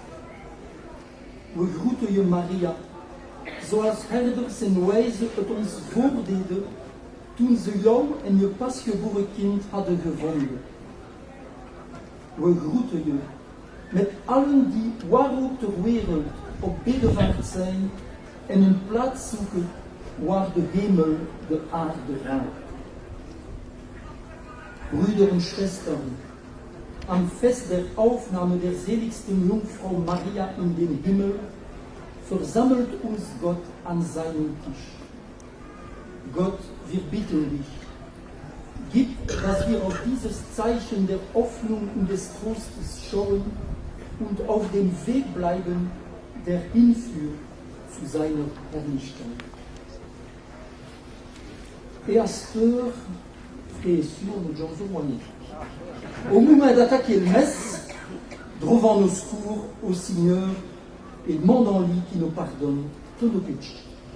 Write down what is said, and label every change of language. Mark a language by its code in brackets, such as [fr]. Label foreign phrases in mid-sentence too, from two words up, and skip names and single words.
[nl] We groeten je, Maria, zoals herders en wijzen het ons voordeden, toen ze jou en je pasgeboren kind hadden gevonden. We groeten je met allen die waar ook ter wereld op bedevaart zijn en een plaats zoeken waar de hemel de aarde raakt. [de] Brüder und Schwestern, am Fest der Aufnahme der seligsten Jungfrau Maria in den Himmel versammelt uns Gott an seinem Tisch. Gott, wir bitten dich, gib, dass wir auf dieses Zeichen der Hoffnung und des Trostes schauen und auf dem Weg bleiben, der hinführt zu seiner Herrlichkeit. [fr] Pasteur, frères et sœurs, nous sommes au moment d'attaquer le messe, trouvons nos secours au Seigneur et demandons-lui qu'il nous pardonne tous nos péchés.